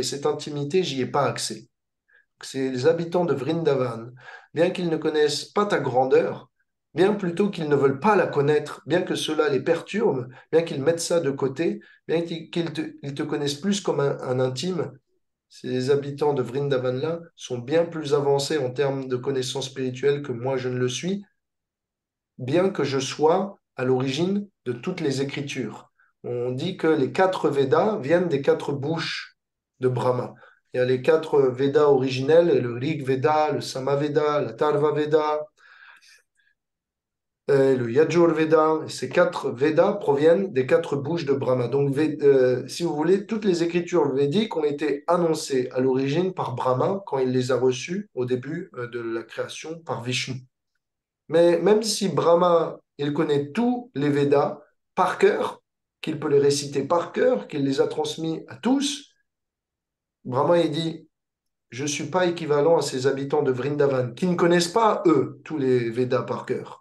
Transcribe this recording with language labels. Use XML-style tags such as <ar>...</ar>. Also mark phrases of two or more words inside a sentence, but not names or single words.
<fr>Cette intimité, j'y ai pas accès. C'est les habitants de Vrindavan, bien qu'ils ne connaissent pas ta grandeur, bien plutôt qu'ils ne veulent pas la connaître, bien que cela les perturbe, bien qu'ils mettent ça de côté, bien qu'ils te connaissent plus comme un intime, ces habitants de Vrindavan-là sont bien plus avancés en termes de connaissances spirituelles que moi je ne le suis, bien que je sois à l'origine de toutes les écritures. On dit que les 4 Védas viennent des 4 bouches de Brahma. Il y a les 4 Védas originels, le Rig Veda, le Samaveda, l'Atharva Veda, le Yajur Veda. Et ces 4 Védas proviennent des 4 bouches de Brahma. Donc, si vous voulez, toutes les écritures védiques ont été annoncées à l'origine par Brahma quand il les a reçues au début de la création par Vishnu. Mais même si Brahma, il connaît tous les Védas par cœur, qu'il peut les réciter par cœur, qu'il les a transmis à tous, Brahma, il dit, je ne suis pas équivalent à ces habitants de Vrindavan, qui ne connaissent pas, eux, tous les Védas par cœur.</fr>